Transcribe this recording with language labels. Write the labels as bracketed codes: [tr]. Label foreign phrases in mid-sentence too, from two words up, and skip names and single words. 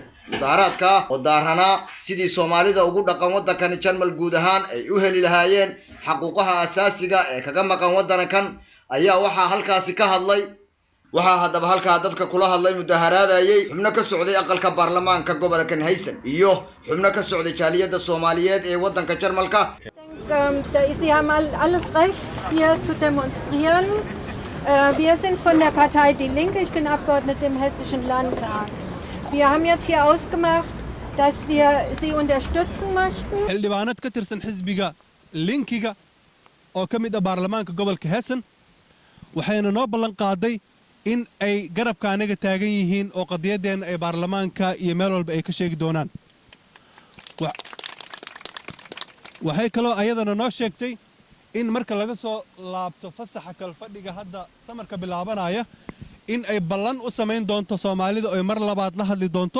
[so] mudaharaadka oo daarana sidii Soomaalida ugu dhaqan wadankan Jarmal guud ahaan ay u heli lahaayeen xuquuqaha asaasiga ee kaga maqan wadankan ayaa waxa halkaasi ka hadlay waxa hadaba halka dadka kula hadlay mudaharaadayay xubno ka socday aqalka baarlamaanka gobolka Haysan iyo xubno ka socday jaaliyada Soomaaliyeed ee wadanka Jarmalka. [de] Sie haben alles recht hier zu demonstrieren. Wir sind von der Partei Die Linke, ich bin Abgeordnete im Hessischen Landtag. Wir haben jetzt hier ausgemacht, dass wir Sie unterstützen möchten. [so] xildhibaanad ka tirsan xisbiga linkiga oo ka mid ah baarlamaanka gobolka Hessen waxayna noo ballan qaaday in ay garabka anaga taagan yihiin oo qadiyadeen ay baarlamaanka iyo meel walba ay ka sheegi doonaan. waxay kaloo ayadana noo sheegtay in marka laga soo laabto fasaxa kal fadhiga hadda samarka bilaabanaya in ay ballan u sameyn doonto Soomaalida oo mar labaad la hadli doonto.